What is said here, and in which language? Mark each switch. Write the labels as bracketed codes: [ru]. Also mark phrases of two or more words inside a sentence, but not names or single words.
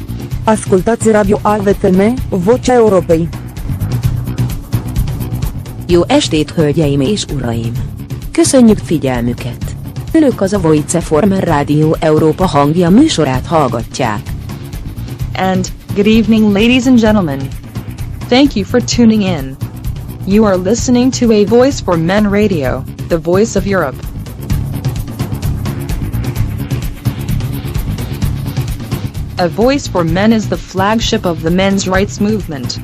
[ro] Ascultați Radio AVFM, Vocea Europei. [hu] Jó estét, hölgyeim és uraim! Köszönjük figyelmüket! Önök az a AVFM Rádió Európa hangja műsorát hallgatják. [en] And, good evening ladies and gentlemen. Thank you for tuning in. You are listening to A Voice for Men Radio, the voice of Europe. A Voice for Men is the flagship of the men's rights movement.